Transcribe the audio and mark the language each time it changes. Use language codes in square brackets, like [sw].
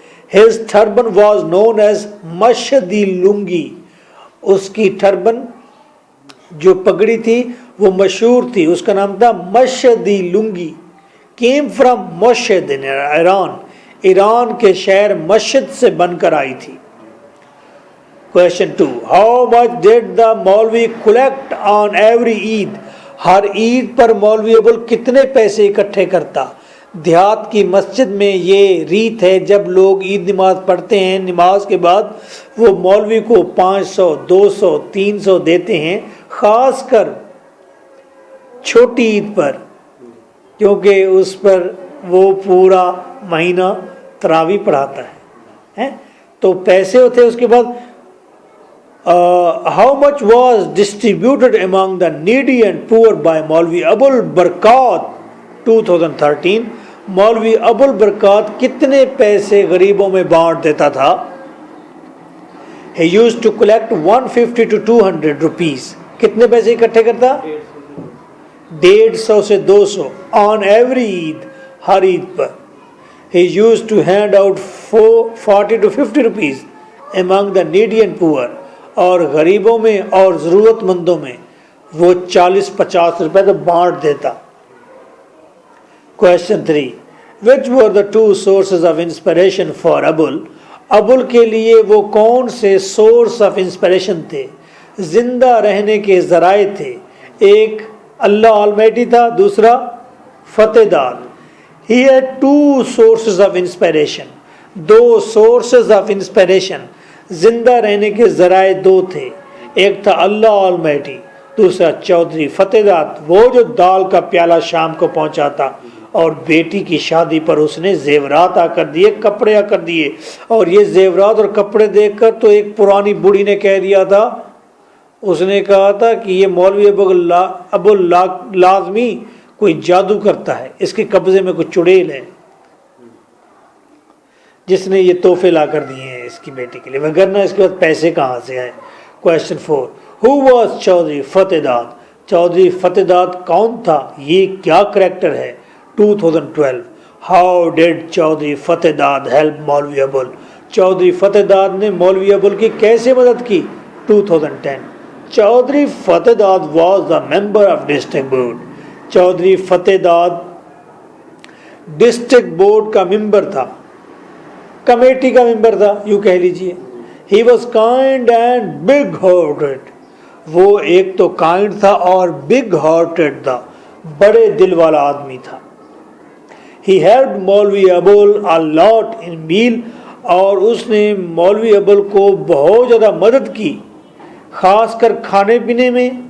[en] His turban was known as Mashdi Lingi. [ur] اس کی turban جو پگڑی تھی وہ مشہور تھی, اس کا نام تھا مشدی لنگی. [en] Came from Mashhad in Iran. [ur] ایران کے شہر مشد سے بن کر آئی تھی. [en] Question 2 How much did the Maulvi collect on every Eid. [ur] ہر عید پر مولوی ابول کتنے پیسے اکٹھے کرتا. دیہات کی مسجد میں یہ ریت ہے, جب لوگ عید نماز پڑھتے ہیں نماز کے بعد وہ مولوی کو 500 200 300 دیتے ہیں, خاص کر چھوٹی عید پر, کیونکہ اس پر وہ پورا مہینہ تراویح پڑھاتا ہے. تو پیسے ہوتے. اس کے بعد [en] how much was distributed among the needy and poor by Maulvi Abul Barkat. [ur] 2013 مولوی ابول برکات کتنے پیسے غریبوں میں بانٹ دیتا تھا. [en] he used to collect 150 to 200 rupees. [ur] کتنے پیسے اکٹھے کرتا, 150 سے 200 [en] on every [ur] Eid, Hare Eid per. [en] he used to hand out 40 to 50 rupees among the needy and poor. [ur] اور غریبوں میں اور ضرورت مندوں میں وہ 40-50 روپے تو بانٹ دیتا. [en] Question 3 Which were the two sources of inspiration for Abul. [ur] ابول کے لیے وہ کون سے سورس آف انسپریشن تھے, زندہ رہنے کے ذرائع تھے. ایک اللہ آلمائٹی تھا, دوسرا فتح داد. [en] He had two sources of inspiration. [ur] Do sources of inspiration, زندہ رہنے کے ذرائع دو تھے. ایک تھا اللہ آلمائٹی, دوسرا چودھری فتح داد, وہ جو دال کا پیالہ شام کو پہنچاتا اور بیٹی کی شادی پر اس نے زیورات آ کر دیے, کپڑے آ کر دیے. اور یہ زیورات اور کپڑے دیکھ کر تو ایک پرانی بوڑھی نے کہہ دیا تھا, اس نے کہا تھا کہ یہ مولوی ابول لازمی کوئی جادو کرتا ہے, اس کے قبضے میں کوئی چڑیل ہے جس نے یہ تحفے لا کر دیے ہیں اس کی بیٹی کے لیے, وگرنہ اس کے بعد پیسے کہاں سے آئے. [en] Question 4 Who was [ur] چودھری فتح داد. چودھری فتح داد کون تھا, یہ کیا کریکٹر ہے. [en] 2012 How did Chaudhry Fateh Dad help Maulvi Abul. [ur] چودھری فتح داد نے مولوی ابول کی کیسے مدد کی. [en] 2010 Chaudhry Fateh Dad was the member of district board. [ur] Chaudhry فتح داد ڈسٹرکٹ بورڈ کا ممبر تھا, کمیٹی کا ممبر تھا, یوں کہہ لیجئے. [en] He was kind and big hearted. [ur] وہ ایک تو کائنڈ تھا اور بگ ہارٹڈ تھا, بڑے دل والا آدمی تھا. [en] He helped Maulvi Abul a lot in meal, [ur] اور اس نے مولوی ابول کو بہت زیادہ مدد کی خاص کر کھانے پینے میں.